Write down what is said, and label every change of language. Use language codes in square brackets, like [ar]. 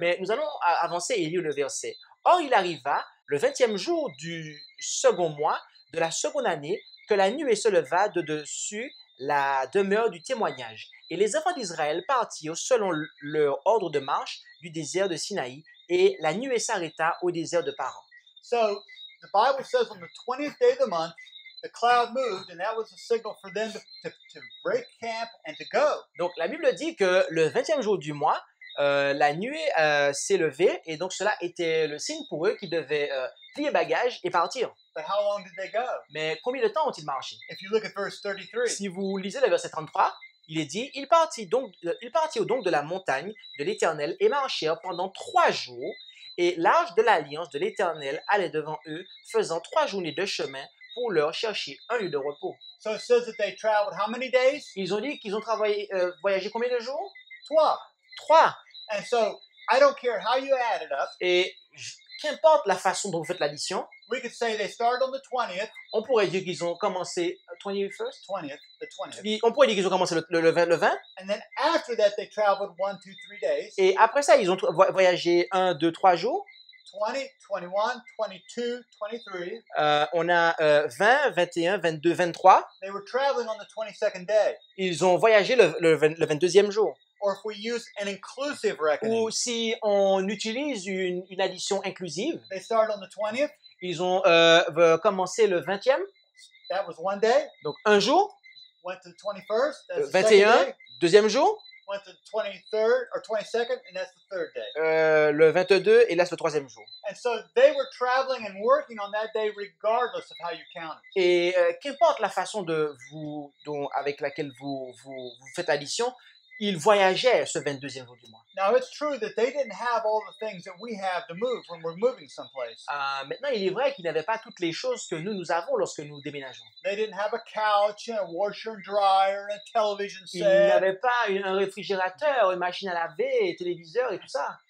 [fr] Mais nous allons avancer et lire le verset. Or, il arriva, le 20e jour du second mois de la seconde année, que la nuée se leva de dessus la demeure du témoignage. Et les enfants d'Israël partirent selon leur ordre de marche du désert de Sinaï, et la nuée s'arrêta au désert de Paran. [en] So the Bible says on the 20th day of the month, the cloud moved, and that was a signal for them to break camp and to go. [fr] Donc, la Bible dit que le 20e jour du mois, la nuée s'est levée, et donc cela était le signe pour eux qu'ils devaient plier bagages et partir. [en] But how long did they go? [fr] Mais combien de temps ont-ils marché? [en] If you look at verse 33, [fr] Si vous lisez le verset 33, Il est dit, ils partirent donc de la montagne de l'Éternel et marchèrent pendant 3 jours, et l'arche de l'alliance de l'Éternel allait devant eux, faisant 3 journées de chemin pour leur chercher un lieu de repos. [en] So it says that they traveled how many days? [fr] Ils ont dit qu'ils ont voyagé combien de jours? [en] 12. 3. And so I don't care how you add it up. [fr] Et qu'importe la façon dont vous faites l'addition, [en] We could say they started on the 20th, [fr] on pourrait dire qu'ils ont commencé 21st. [en] 20th, the 20th. [fr] On pourrait dire qu'ils ont commencé le 20. [en] And then after that, they traveled 1, 2, 3 days. [fr] Et après ça, ils ont voyagé 1, 2, 3 jours. [en] 20, 21, 22, 23. [fr] On a 20, 21, 22, 23. [en] They were traveling on the 22nd day. [fr] Ils ont voyagé le 22e jour. [en] Or if we use an inclusive reckoning, [fr] Ou si on utilise une addition inclusive, [en] they started on the 20th. [fr] ils ont commencé le 20e, [en] That was one day. [fr] donc un jour. [en] Went to the 21st. That's the [fr] 21, [en] second day. [fr] deuxième jour. [en] Went to the 23rd or 22nd, and that's the third day. [fr] Le 22 et là c'est le troisième jour. [en] And so they were traveling and working on that day regardless of how you count it. [fr] Et qu'importe la façon avec laquelle vous faites l'addition, ils voyageaient ce 22e jour du mois. [en] Now, it's true that they didn't have all the things that we have to move when we're moving someplace. [fr] Maintenant, il est vrai qu'ils n'avaient pas toutes les choses que nous avons lorsque nous déménageons. [en] They didn't have a couch and a washer and dryer and a television [fr] Ils [en] set, [fr] n'avaient pas un réfrigérateur, une machine à laver, un téléviseur et tout ça.